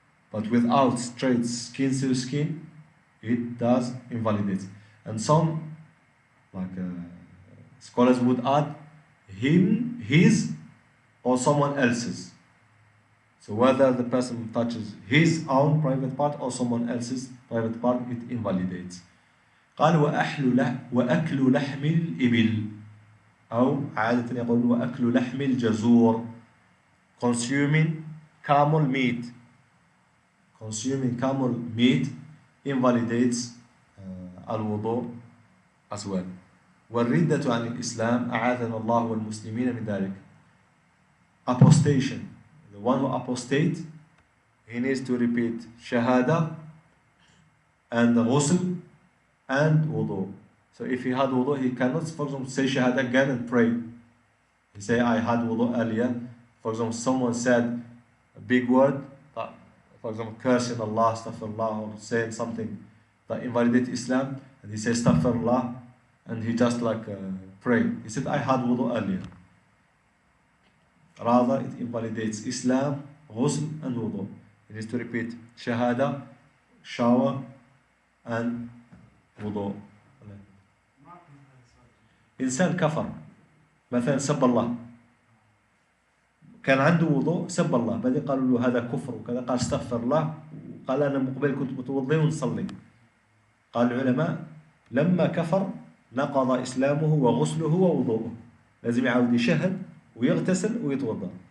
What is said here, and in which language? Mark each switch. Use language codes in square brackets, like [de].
[en] But without straight skin to skin, it does invalidate. And some, like scholars would add his or someone else's. So whether the person touches his own private part or someone else's private part, it invalidates. [ar] قال وأكل لحم الإبل أو عادة يقول وأكل لحم الجزور, [en] consuming camel meat. Consuming camel meat invalidates al-wudu as well. [ar] والردة عن الإسلام أعاذنا الله والمسلمين من ذلك. [en] Apostation, the one who apostate, he needs to repeat shahada and ghusl and wudu. So if he had wudu, he cannot, for example, say shahada again and pray. He say, I had wudu earlier. For example, someone said a big word, for example, cursing Allah, astaghfirullah, or saying something that invalidates Islam, and he says astaghfirullah, and he just like pray. He said, I had wudu earlier. Rather, it invalidates Islam, ghusl and wudu. He needs to repeat shahada, shower, and wudu. [ar] إنسان كفر مثلا سب الله, كان عنده وضوء سب الله, بعدين قالوا له هذا كفر وكذا, قال استغفر الله, قال أنا مقبل كنت متوضي ونصلي. قال العلماء لما كفر نقض إسلامه وغسله ووضوءه, لازم يعاود يشهد ويغتسل ويتوضا.